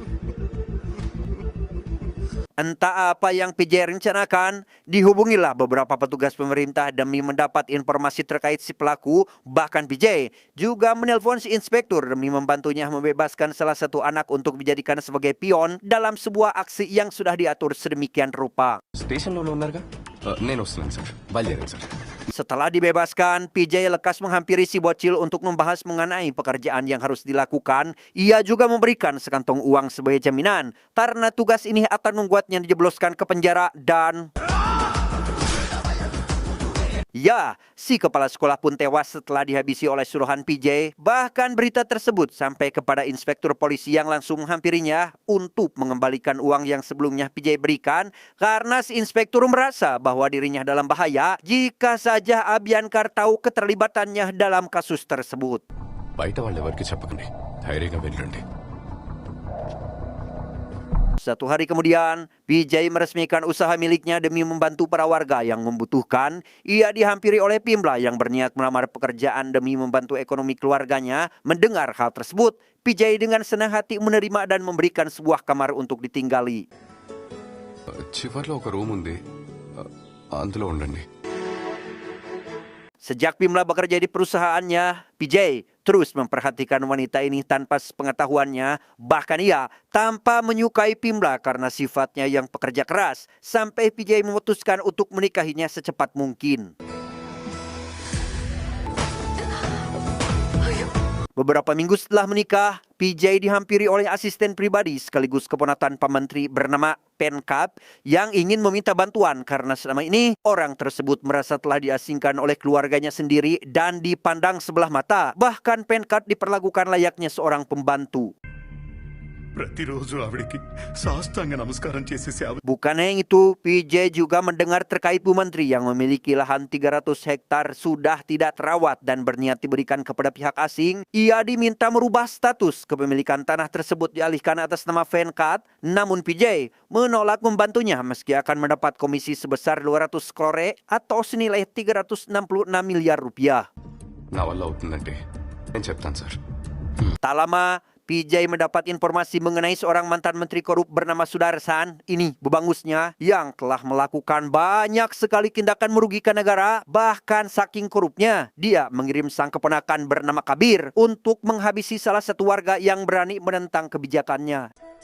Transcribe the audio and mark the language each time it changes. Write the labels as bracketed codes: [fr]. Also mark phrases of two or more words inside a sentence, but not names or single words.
[id] Entah apa yang PJ rencanakan, dihubungilah beberapa petugas pemerintah demi mendapat informasi terkait si pelaku. Bahkan PJ juga menelpon si inspektur demi membantunya membebaskan salah satu anak untuk dijadikan sebagai pion dalam sebuah aksi yang sudah diatur sedemikian rupa. [te] స్టేషన్లో ఉన్నారుగా నేను వస్తున్నాను సార్ బయలుదేరాను సార్ [id] Setelah dibebaskan, PJ lekas menghampiri si bocil untuk membahas mengenai pekerjaan yang harus dilakukan. Ia juga memberikan sekantong uang sebagai jaminan karena tugas ini akan membuatnya dijebloskan ke penjara dan... Ya, si kepala sekolah pun tewas setelah dihabisi oleh suruhan PJ. Bahkan berita tersebut sampai kepada inspektur polisi yang langsung menghampirinya untuk mengembalikan uang yang sebelumnya PJ berikan karena si inspektur merasa bahwa dirinya dalam bahaya jika saja Abiankar tahu keterlibatannya dalam kasus tersebut. [te] బయట వాళ్ళు ఎవరికి చెప్పకండి ధైర్యంగా వెళ్ళండి [id] Satu hari kemudian, PJ meresmikan usaha miliknya demi membantu para warga yang membutuhkan. Ia dihampiri oleh Pimla yang berniat melamar pekerjaan demi membantu ekonomi keluarganya. Mendengar hal tersebut, PJ dengan senang hati menerima dan memberikan sebuah kamar untuk ditinggali. [te] చివర్లో ఒక రూమ్ ఉంది అందులో ఉండండి [id] Sejak Pimla bekerja di perusahaannya, PJ terus memperhatikan wanita ini tanpa sepengetahuannya. Bahkan ia tanpa menyukai Pimla karena sifatnya yang pekerja keras. Sampai PJ memutuskan untuk menikahinya secepat mungkin. Beberapa minggu setelah menikah, PJ dihampiri oleh asisten pribadi sekaligus keponakan Pak Menteri bernama Penkap yang ingin meminta bantuan karena selama ini orang tersebut merasa telah diasingkan oleh keluarganya sendiri dan dipandang sebelah mata. Bahkan Penkap diperlakukan layaknya seorang pembantu. [te] ప్రతిరోజు ఆవిడికి సాష్టాంగ నమస్కారం చేసి సేవ [id] Bukan hanya itu, PJ juga mendengar terkait Bu Menteri yang memiliki lahan 300 hektar sudah tidak terawat dan berniat diberikan kepada pihak asing. Ia diminta merubah status kepemilikan tanah tersebut dialihkan atas nama Venkat. Namun PJ menolak membantunya meski akan mendapat komisi sebesar 200 krore atau senilai 366 miliar rupiah. [te] నా వల్ల అవుతుందంటే నేను చెప్తాను సార్ [id] Tak lama, PJ mendapat informasi mengenai seorang mantan menteri korup bernama Sudarsan. Ini bebangusnya yang telah melakukan banyak sekali tindakan merugikan negara. Bahkan saking korupnya, dia mengirim sang keponakan bernama Kabir untuk menghabisi salah satu warga yang berani menentang kebijakannya.